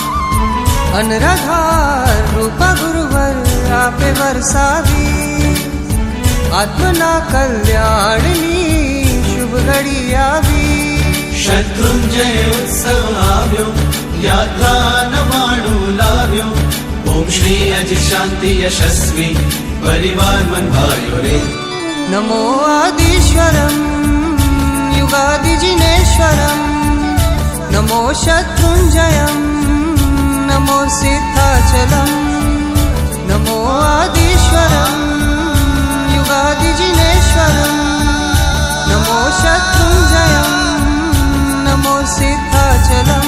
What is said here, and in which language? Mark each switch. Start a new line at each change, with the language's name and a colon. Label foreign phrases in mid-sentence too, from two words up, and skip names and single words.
Gujarati: અનરાધાર રૂપા ગુરુવર આપે વરસાવી, આત્મના કલ્યાણની શુભ ઘડી આવી. શત્રુંજય ઉત્સવ આવ્યો, યાત્રા નવાણુ લાવ્યો. ઓમ શ્રી અજ શાંતિ યશસ્વી પરિવાર મન ભાયો રે.
Sanskrit: नमो आदिश्वरं युगादिजिनेश्वरं, नमो शत्रुंजयं, नमो सिद्धाचलम्. नमो आदिश्वरं युगादिजिनेश्वरं, नमो शत्रुंजयं, नमो सिद्धाचलम्.